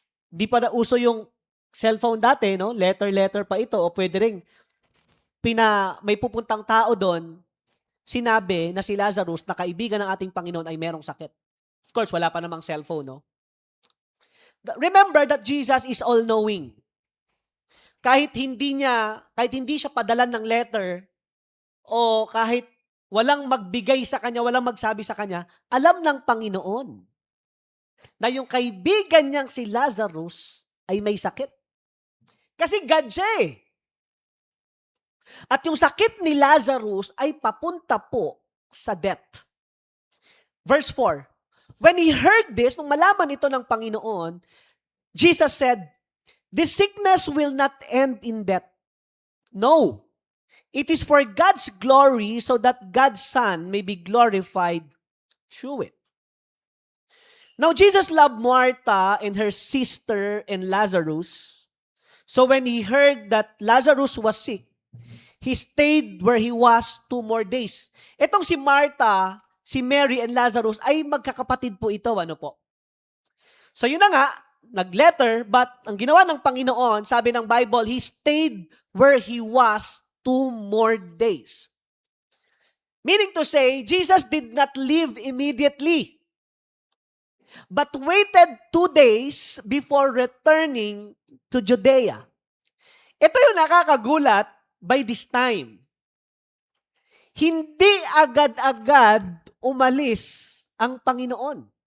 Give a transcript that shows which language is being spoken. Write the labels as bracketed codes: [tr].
[tl] Di pa na uso yung cellphone dati, no? Letter pa ito o pwede rin may pupuntang tao doon, sinabi na si Lazarus na kaibigan ng ating Panginoon ay merong sakit. [en] Of course, [tl] wala pa namang cellphone, no? [en] Remember that Jesus is all-knowing. [tl] Kahit hindi siya padalan ng letter o kahit walang magbigay sa kanya, walang magsabi sa kanya, alam ng Panginoon na yung kaibigan niyang si Lazarus ay may sakit. Kasi God siya eh. At yung sakit ni Lazarus ay papunta po sa death. [en] Verse 4. When he heard this, [tl] nung malaman ito ng Panginoon, [en] Jesus said, this sickness will not end in death. No. It is for God's glory so that God's Son may be glorified through it. Now, Jesus loved Martha and her sister and Lazarus. So when he heard that Lazarus was sick, he stayed where he was 2 more days. [tl] Itong si Martha, si Mary and Lazarus ay magkakapatid po ito, ano po? So yun na nga, nag-letter, but ang ginawa ng Panginoon, sabi ng Bible, [en] he stayed where he was 2 more days. Meaning to say, Jesus did not leave immediately, but waited 2 days before returning to Judea. [tl] Ito yung nakakagulat [en] by this time. [tl] Hindi agad-agad umalis ang Panginoon.